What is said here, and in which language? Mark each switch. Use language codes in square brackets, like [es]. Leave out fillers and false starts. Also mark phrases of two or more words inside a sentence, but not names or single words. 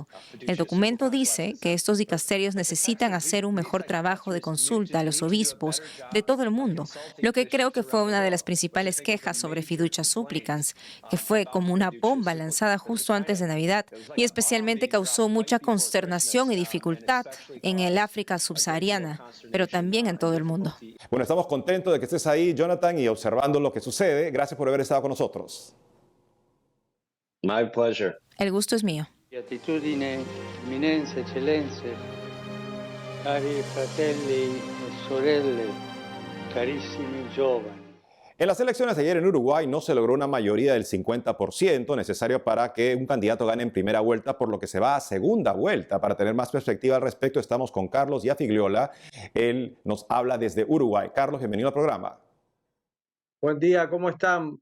[es] El documento dice que estos dicasterios necesitan hacer un mejor trabajo de consulta a los obispos de todo el mundo, lo que creo que fue una de las principales quejas sobre Fiducia Supplicans, que fue como una bomba lanzada justo antes de Navidad y especialmente causó mucha consternación y dificultad en el África subsahariana, pero también en todo el mundo. Bueno, estamos contentos de que estés ahí, Jonathan, y observando lo que sucede. Gracias por haber estado con nosotros. [en] My pleasure. [es] El gusto es mío. [it] Beatitudine, eminenze, eccellenze, cari fratelli e sorelle, carissimi giovani. [es] En las elecciones de ayer en Uruguay no se logró una mayoría del 50% necesario para que un candidato gane en primera vuelta, por lo que se va a segunda vuelta. Para tener más perspectiva al respecto, estamos con Carlos Yafigliola. Él nos habla desde Uruguay. Carlos, bienvenido al programa. Buen día, ¿cómo están?